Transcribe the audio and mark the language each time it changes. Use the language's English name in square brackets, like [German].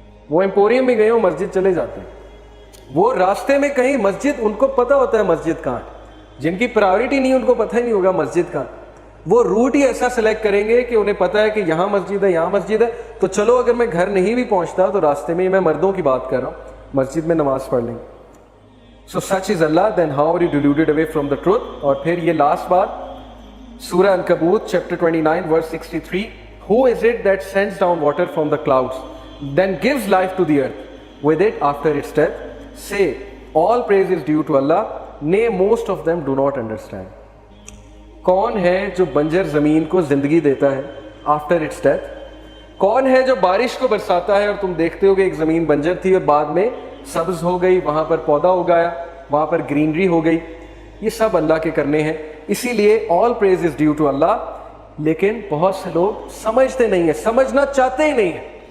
[Urdu] وہ ایمپوریم میں گئے ہو، مسجد چلے جاتے ہیں. وہ راستے میں کہیں مسجد، ان کو پتہ ہوتا ہے مسجد کہاں ہے. جن کی پرائیورٹی نہیں ان کو پتہ ہی نہیں ہوگا مسجد کہاں. وہ روٹ ہی ایسا سلیکٹ کریں گے کہ انہیں پتہ ہے کہ یہاں مسجد ہے، یہاں مسجد ہے، تو چلو اگر میں گھر نہیں بھی پہنچتا تو راستے میں، میں مردوں کی بات کر رہا ہوں، مسجد میں نماز پڑھ لیں گے. [English] So such is Allah, then how are you deluded away from the truth? [Urdu] اور پھر یہ لاسٹ بات، سورہ عنکبوت chapter 29 [English] verse 63, who is it that sends down water from the clouds, then gives life to the earth with it after its death? Say, all praise is due to Allah, nay most of them do not understand. [Urdu] کون ہے جو بنجر زمین کو زندگی دیتا ہے [English] After its death? [Urdu] کون ہے جو بارش کو برساتا ہے اور تم دیکھتے ہو کہ ایک زمین بنجر تھی اور بعد میں سبز ہو گئی، وہاں پر پودا اگایا، وہاں پر گرینری ہو گئی؟ یہ سب اللہ کے کرنے ہیں. اسی لیے [English] All praise is due to Allah. [Urdu] لیکن بہت سے لوگ سمجھتے نہیں ہیں، سمجھنا چاہتے ہی نہیں ہیں.